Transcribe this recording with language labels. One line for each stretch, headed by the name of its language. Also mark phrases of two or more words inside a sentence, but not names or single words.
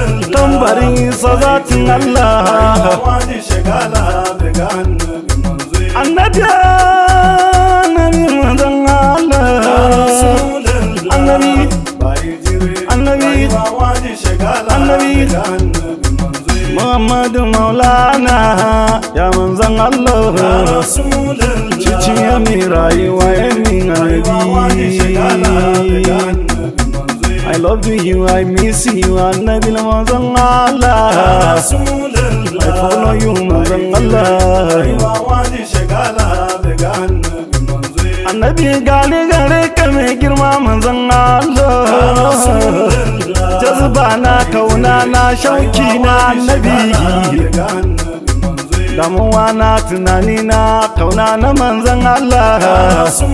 Hausa: tambarin sazatin Allah wani shagala daga annabi manzo annabi manzon Allah annabi bai jire annabi wani shagala daga annabi manzo Muhammadu Maulana ya manzon Allah
Arabic: يا رسول الله
Hausa: cici ya mi rayuwa ya min annabi
English: I love you, I miss you,
Hausa: Annabi manzon Allah.
English: I follow you,
Hausa: manzon Allah. Annabi gane gare ka mai girma manzon Allah. Jazba na kauna na shauki na annabi. Damuwa na tunani na kauna na manzon Allah.